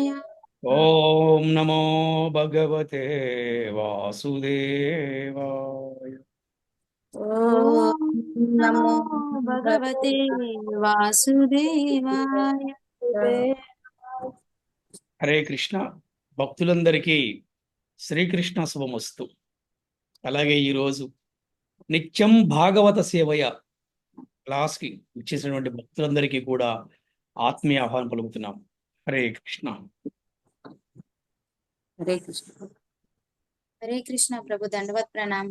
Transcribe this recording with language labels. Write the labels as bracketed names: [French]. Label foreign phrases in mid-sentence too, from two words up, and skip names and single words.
[Sanskrit] ఓం నమో భగవతే వాసుదేవాయ. ఓం నమో భగవతే వాసుదేవాయ. [Telugu] హరే కృష్ణ. భక్తులందరికీ శ్రీకృష్ణ శుభమస్తు. అలాగే ఈరోజు నిత్యం భాగవత సేవయ క్లాస్కి ఇచ్చేసినటువంటి భక్తులందరికీ కూడా ఆత్మీయ ఆహ్వానం పలుకుతున్నాం. హరే కృష్ణ. హరే కృష్ణ. హరే కృష్ణ ప్రభు దండవత్ ప్రణామ్.